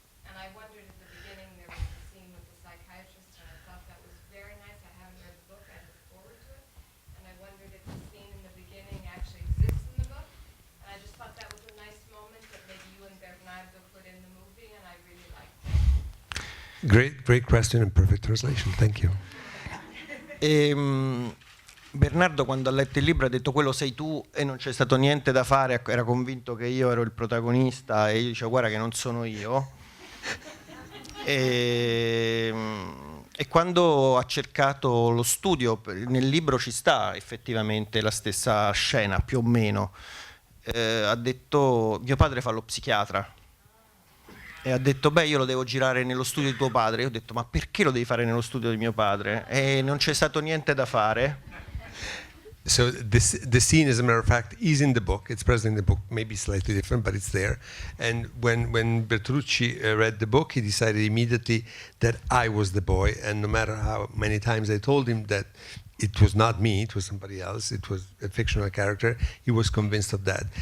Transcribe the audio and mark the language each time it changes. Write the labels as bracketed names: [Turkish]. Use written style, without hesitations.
[English] And I wondered at the beginning, there was a scene with the psychiatrist, and I thought that was very nice. I haven't read the book. I look forward to it. And I wondered if the scene in the beginning actually exists in the book. And I just thought that was a nice moment that maybe you and Bernardo put in the movie, and I really liked it. Great question and perfect translation. Thank you. [Italian] Bernardo, quando ha letto il libro, ha detto: quello sei tu e non c'è stato niente da fare. Era convinto che io ero il protagonista e io dicevo: guarda che non sono io. E quando ha cercato lo studio, nel libro ci sta effettivamente la stessa scena, più o meno. Ha detto: mio padre fa lo psichiatra. E ha detto: beh, io lo devo girare nello studio di tuo padre. Io ho detto: ma perché lo devi fare nello studio di mio padre? E non c'è stato niente da fare. [English] So the scene, as a matter of fact, is in the book. It's present in the book, maybe slightly different, but it's there. And when Bertolucci read the book, he decided immediately that I was the boy. And no matter how many times I told him that it was not me, it was somebody else, it was a fictional character, he was convinced of that.